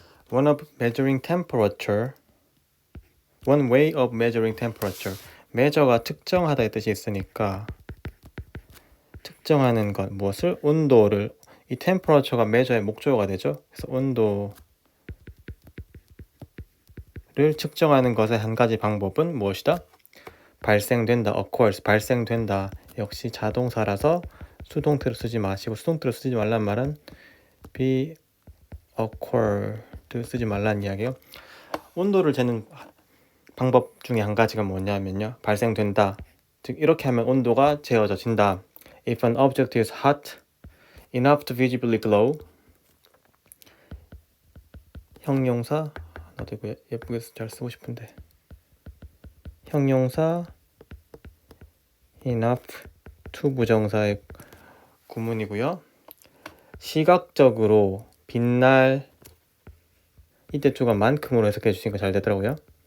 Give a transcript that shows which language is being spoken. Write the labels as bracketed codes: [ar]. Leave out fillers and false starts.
[en] One of measuring temperature. One way of measuring temperature. [ko] measure가 특정하다의 뜻이 있으니까 특정하는 것, 무엇을? 온도를. 이 temperature가 measure의 목적어가 되죠. 그래서 온도를 측정하는 것의 한 가지 방법은 무엇이다? 발생된다. occurs. 발생된다. 역시 자동사라서 수동태로 쓰지 마시고, 수동태로 쓰지 말란 말은 be occurred 쓰지 말란 이야기예요. 온도를 재는 방법 중에 한 가지가 뭐냐면요, 발생된다. 즉 이렇게 하면 온도가 재어져진다. [en] If an object is hot enough to visibly glow. [ko] 형용사 나도 이거 예쁘게 잘 쓰고 싶은데, 형용사 enough to 부정사의 구문이고요. 시각적으로 빛날, 이때 to가 만큼으로 해석해 주시니까 잘 되더라고요.